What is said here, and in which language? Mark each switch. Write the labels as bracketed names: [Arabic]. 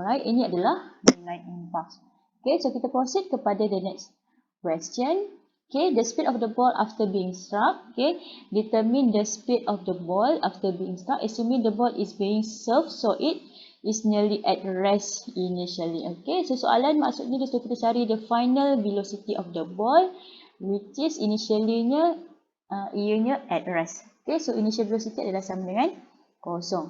[Malay] Alright, ini adalah nilai impulse. Okay, so kita proceed kepada [English] the next question. Okay, the speed of the ball after being struck. Okay, determine the speed of the ball after being struck. Assuming the ball is being served, so it is nearly at rest initially. [Malay] Okay, so soalan maksudnya dia suruh kita cari [English] the final velocity of the ball, [Malay] which is initially-nya ianya at rest. Okay, so initial velocity adalah sama dengan 0.